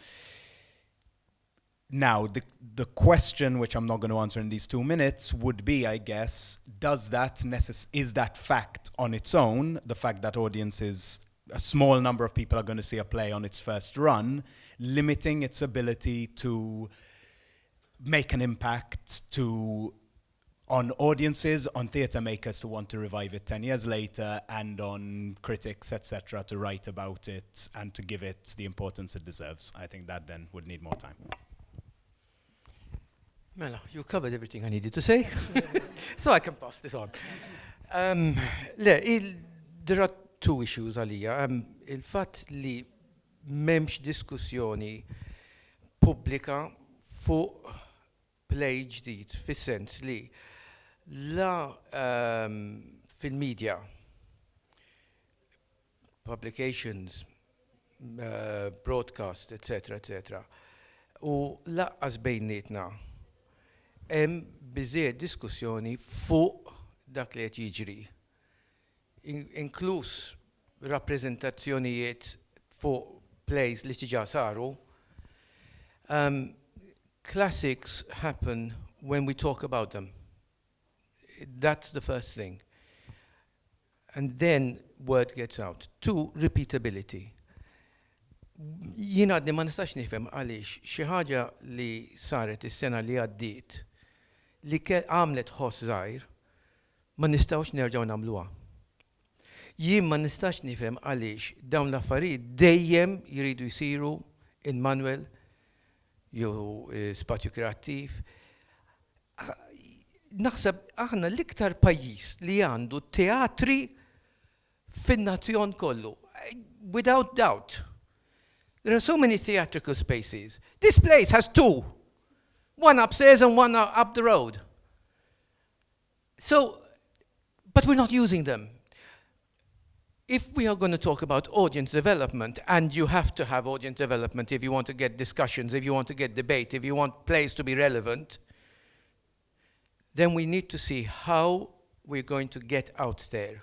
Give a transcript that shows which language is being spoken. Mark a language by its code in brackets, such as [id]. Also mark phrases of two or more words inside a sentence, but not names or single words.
[en] Now, the question, which I'm not going to answer in these 2 minutes, would be, I guess, is that fact on its own, the fact that a small number of people are going to see a play on its first run, limiting its ability to make an impact on audiences, on theatre makers to want to revive it 10 years later, and on critics, etc., to write about it and to give it the importance it deserves? I think that then would need more time. Mela, you covered everything I needed to say, so I can pass this on. There are two issues għalija. [mt] Il-fatt li memx diskussjoni pubblika fuq play ġdid, fis-sens li la fil-media, [en] publications, broadcast, [mt] etc. U laqqas bejnietna hemm biżżejjed diskussjoni fuq dak li qed jiġri. Inkluż rappreżentazzjonijiet fuq plays li diġà saru. [en] Classics happen when we talk about them. That's the first thing. And then word gets out. Two, repeatability. [mt] Jina għadni ma nistax nifhem għaliex xi ħaġa li saret is-sena li għaddiet li għamlet ħoss żgħir ma nistgħux nerġgħu nagħmluha. Jien ma nistax nifhem għaliex dawn l-affarijiet dejjem jridu jsiru in manual jew spazju kreattiv. Naħseb aħna l-iktar pajjiż li għandu teatri fin-nazzjon kollu. [en] Without doubt. There are so many theatrical spaces. This place has two. One upstairs and one up the road. So, but we're not using them. if we are going to talk about audience development, and you have to have audience development if you want to get discussions, if you want to get debate, if you want plays to be relevant, then we need to see how we're going to get out there.